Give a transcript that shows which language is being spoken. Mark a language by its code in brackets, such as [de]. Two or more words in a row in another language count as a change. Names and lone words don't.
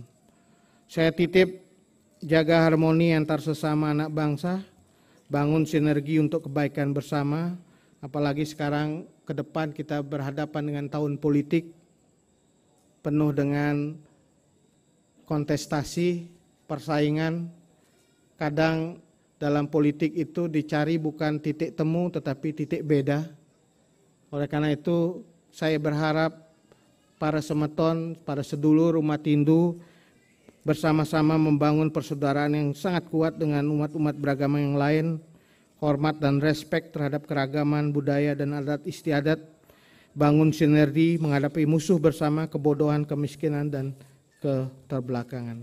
[id] Saya titip jaga harmoni antar sesama anak bangsa, bangun sinergi untuk kebaikan bersama, apalagi sekarang ke depan kita berhadapan dengan tahun politik penuh dengan kontestasi, persaingan. Kadang dalam politik itu dicari bukan titik temu tetapi titik beda. Oleh karena itu saya berharap para semeton, para sedulur umat Hindu bersama-sama membangun persaudaraan yang sangat kuat dengan umat-umat beragama yang lain, hormat dan respek terhadap keragaman budaya dan adat istiadat, bangun sinergi menghadapi musuh bersama, kebodohan, kemiskinan, dan keterbelakangan.